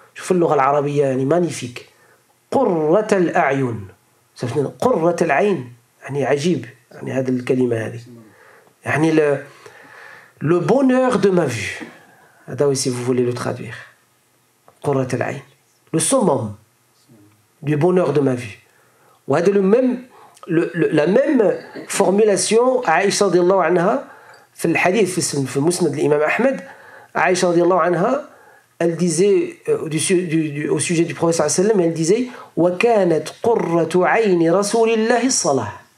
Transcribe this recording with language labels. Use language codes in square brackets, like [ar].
[ar] شوف اللغة العربية يعني [fr] magnifique. [ar] قرة الأعين. قرة العين يعني عجيب يعني هذه الكلمة هذه. يعني [fr] le bonheur de ma vue. [ar] هذا [fr] si vous voulez le traduire. [ar] قرة العين. [fr] Le summum du bonheur de ma vue. [ar] وهذا [fr] la même formulation [ar] Aïcha radiyallahu anha في الحديث في مسند الإمام أحمد. [fr] Aïcha radiyallahu anha, elle disait au sujet du prophète sallallahu alayhi wa sallam, elle disait [ar] وَكَانَتْ قُرَّةُ عَيْنِ رَسُولِ اللَّهِ الصَّلَاةِ.